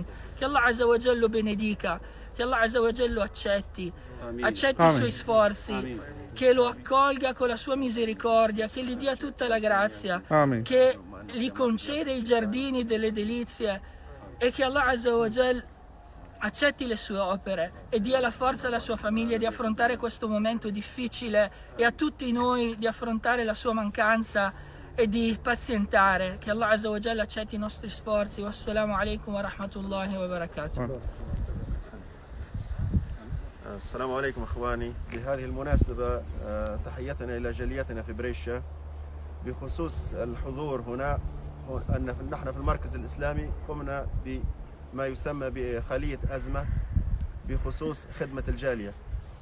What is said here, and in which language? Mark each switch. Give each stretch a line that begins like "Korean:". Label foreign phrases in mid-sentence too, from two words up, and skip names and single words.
Italian: Che Allah
Arabic: عز وجل
Italian: lo benedica, che Allah
Arabic: عز وجل
Italian: lo accetti, accetti i suoi sforzi, che lo accolga con la sua misericordia, che gli dia tutta la grazia, che gli concede i giardini delle delizie e che Allah
Arabic: عز وجل
Italian: accetti le sue opere e dia la forza alla sua famiglia di affrontare questo momento difficile e a tutti noi di affrontare la sua mancanza e di pazientare. Che Allah
Arabic: عز وجل
Italian: accetti i nostri sforzi.
Arabic: والسلام عليكم ورحمة الله وبركاته. السلام عليكم اخواني. بهذه المناسبة تحياتنا الى جاليتنا في بريشة بخصوص الحضور هنا. نحن في المركز الاسلامي قمنا بما يسمى بخلية أزمة بخصوص خدمة الجالية.